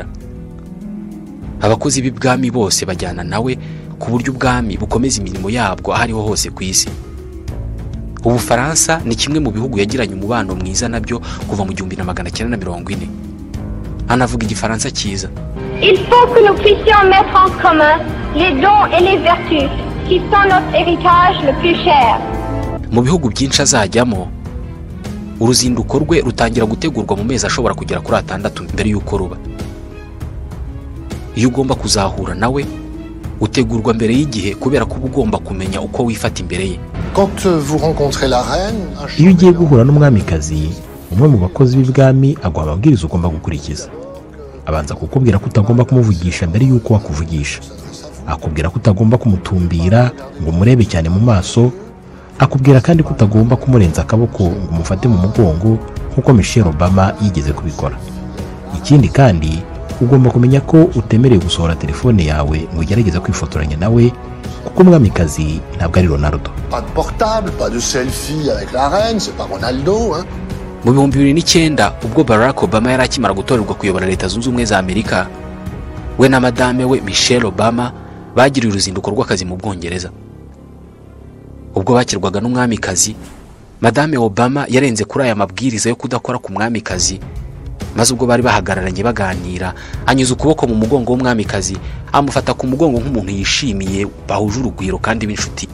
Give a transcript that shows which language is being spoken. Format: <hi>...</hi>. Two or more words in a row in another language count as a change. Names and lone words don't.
<rw>Abakozi b'ibwami bose bajyana nawe ku buryo ubwami bukomeza imirimo yabwo ahariho hose ku isi. Ubufaransa ni kimwe mu bihugu yagiranye umubano mwiza nabyo kuva mu 1940. Anavuga igifaransa cyiza.</rw> <fr>Il faut que nous puissions mettre en commun les dons et les vertus qui sont notre héritage le plus cher.</fr> <rw>Mu bihugu byinshi azajyamo, uruzinduko rwe rutangira gutegurwa mu mezi ashobora kugera kuri 6 mbere y'uko ruba. Iyo ugomba kuzahura nawe, utegurwa mbere y'igihe kubera ko ugomba kumenya uko wifata imbere ye.</rw> <fr>Quand vous rencontrez la reine,</fr> <rw>iyo ugiye guhura n'umwamikazi, umwe mu bakozi b'ibwami aguha amabwiriza ugomba gukurikiza. Abanza kukubwira ko utagomba kumuvugisha mbere y'uko wakuvugisha. Akubwira ko utagomba kumutumbira ngo murebe cyane mu maso. Akubwira kandi ko utagomba kumurenza akaboko ngo umufate mu mugongo nk'uko Michelle Obama yigeze kubikora. Ikindi kandi ugomba kumenya ko utemerewe gusohora telefone yawe ngo ugerageze kwifotoranya nawe kuko umwamikazi ntabwo ari Ronaldo.</rw> <fr>Pas de portable, pas de selfie avec la reine, c'est pas Ronaldo, hein.</fr> <rw>Mu 2009 ubwo Barack Obama yari akimara gutorerwa kuyobora Leta Zunze Ubumwe za Amerika, we na madame we Michelle Obama bagiriye uruzinduko rw'akazi mu Bwongereza. Ubwo bakirwaga n'umwamikazi, madame Obama yarenze kuri aya mabwiriza yo kudakora ku mwamikazi, maze ubwo bari bahagararanye baganira, anyuze ukuboko mu mugongo w'umwamikazi, amufata ku mugongo nk'umuntu yishimiye, bahuje urugwiro kandi b'inshuti.</rw>